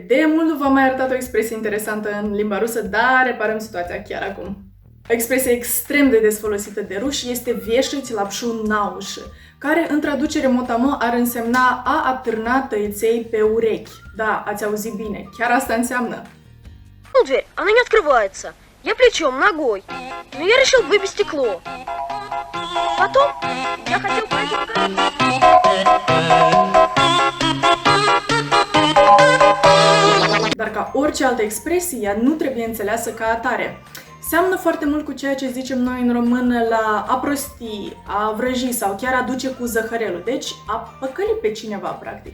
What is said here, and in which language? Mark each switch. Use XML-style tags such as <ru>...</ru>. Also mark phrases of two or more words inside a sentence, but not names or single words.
<ro>De mult nu v-am mai arătat o expresie interesantă în limba rusă, dar reparăm situația chiar acum. O expresie extrem de des folosită de ruși este</ro> <ru>вешать лапшу на уши,</ru> <ro>care în traducere mot-a-mot ar însemna a atârna tăiței pe urechi. Da, ați auzit bine, chiar asta înseamnă.</ro> <ru>Ну, дверь, она не открывается. Я плечом, ногой. Но я решил выбить стекло. Потом я хотел пройти по</ru> <ro>Dar ca orice altă expresie, ea nu trebuie înțeleasă ca atare. Seamănă foarte mult cu ceea ce zicem noi în română la a prosti, a vrăji sau chiar a duce cu zăhărelul, deci a păcăli pe cineva, practic.</ro>